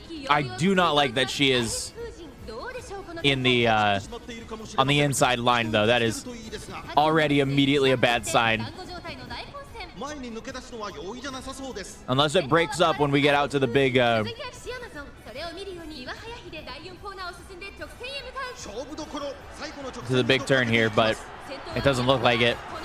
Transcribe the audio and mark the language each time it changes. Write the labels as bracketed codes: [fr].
[en] I do not like that she is in the on the inside line though. That is already immediately a bad sign. [ja] 前に抜け出すのは容易じゃなさそうです。 [en] Unless it breaks up when we get out to the big [ja] 勝負どころ、最後の直線 [en] to the big turn here, but it doesn't look like it.